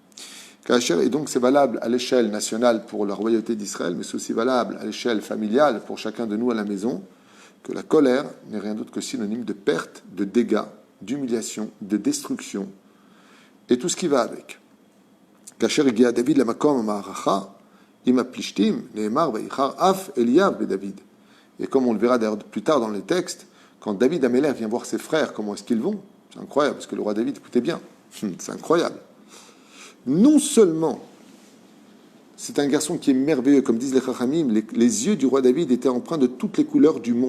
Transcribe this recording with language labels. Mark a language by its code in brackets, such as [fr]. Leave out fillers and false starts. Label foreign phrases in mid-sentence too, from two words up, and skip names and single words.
[fr] Et donc c'est valable à l'échelle nationale pour la royauté d'Israël, mais c'est aussi valable à l'échelle familiale pour chacun de nous à la maison, que la colère n'est rien d'autre que synonyme de perte, de dégâts, d'humiliation, de destruction, et tout ce qui va avec. [he] כאשר הגיע דוד למקום המערכה עם פלשתים נאמר ויחר אף אליאב בדוד. [fr] Et comme on le verra d'ailleurs plus tard dans les textes, quand David Améler vient voir ses frères, comment est-ce qu'ils vont? C'est incroyable, parce que le roi David, écoutez bien, c'est incroyable. Non seulement c'est un garçon qui est merveilleux, comme disent les Chachamim, les yeux du roi David étaient empreints de toutes les couleurs du monde.